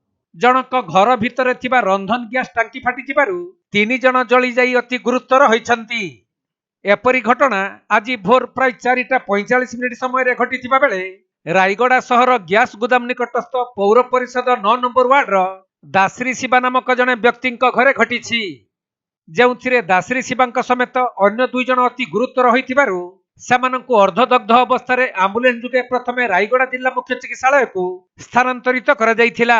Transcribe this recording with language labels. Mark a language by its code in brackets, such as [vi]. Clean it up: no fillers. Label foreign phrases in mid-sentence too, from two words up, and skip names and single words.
[or] ଜଣଙ୍କ ଘର ଭିତର ଥିବା ରନ୍ଧନ ଗ୍ୟାସ ଟାଙ୍କି ଫାଟି ଯିବାରୁ 3 ଜଣ ଜଳି ଯାଇ ଅତି ଗୁରୁତର ହୋଇଛନ୍ତି। ଏପରି ଘଟଣା ଆଜି ଭୋର ପ୍ରାୟ 4:45 ସମୟ ଘଟିଥିବା ବେଳେ ରାୟଗଡ଼ା ସହର ଗ୍ୟାସ ଗୋଦାମ ନିକଟସ୍ଥ ପୌର ପରିଷଦ 9 ନମ୍ବର ୱାର୍ଡର ଦାସରି ଶିବା ନାମକ ଜଣେ ବ୍ୟକ୍ତି ଘରେ ଘଟି, ଯେଉଁ ଦାସରି ଶିବା ସମେତ ଅନ୍ୟ 2 ଜଣ ଅତି ଗୁରୁତର ହୋଇଥିବାରୁ ସେମାନଙ୍କୁ ଅର୍ଧଦଗ୍ଧ ଅବସ୍ଥା ଆମ୍ବୁଲାନ୍ସ ଯୋଗେ ପ୍ରଥମେ ରାୟଗଡ଼ା ଜିଲ୍ଲା ମୁଖ୍ୟ ଚିକିତ୍ସାଳୟକୁ ସ୍ଥାନାନ୍ତରିତ କରାଯାଇଥିଲା।